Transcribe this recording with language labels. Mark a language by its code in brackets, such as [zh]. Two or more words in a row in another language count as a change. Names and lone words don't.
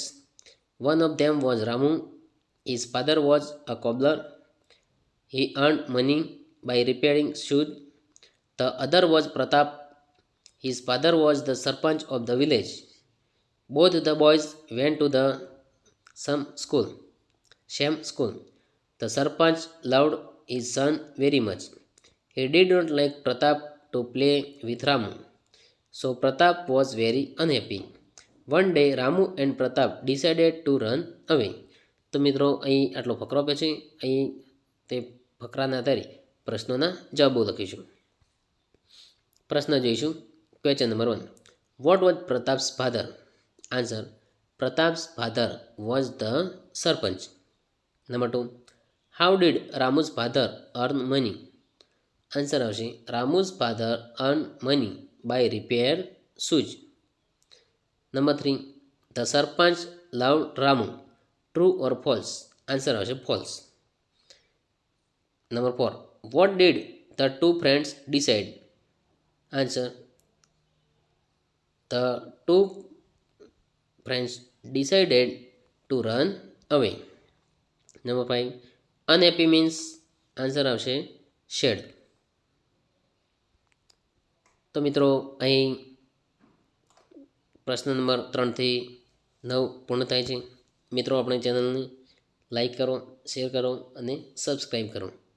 [en] One of them was Ramu. His father was a cobbler. He earned money by repairing shoes. The other was Pratap. His father was the sarpanch of the village. Both the boys went to the same school. The Sarpanch loved his son very much. He did not like Pratap to play with Ramu. So Pratap was very unhappy. One day Ramu and Pratap decided to run away. [gu] તો મિત્રો અહીં આટલો ફકરો આપે છે. અહીં તે ફકરાના આધારે પ્રશ્નોના જવાબો લખીશું. પ્રશ્ન જોઈશું. [en] Question number 1 what was Pratap's father. આન્સર Pratap's father was the sarpanch. Number 2 how did Ramu's father earn money. આન્સર આવશે Ramu's father earned money by repair shoes. Number 3 the sarpanch loved Ramu. True or false. આન્સર આવશે false. Number 4 what did the two friends decide. આન્સર the two friends decided to run away. Number 5 unhappy means. આન્સર આવશે shed. [gu] તો મિત્રો અહીં પ્રશ્ન નંબર 3 થી 9 પૂર્ણ થાય છે. મિત્રો આપણી ચેનલને લાઈક કરો, શેર કરો અને સબસ્ક્રાઈબ કરો.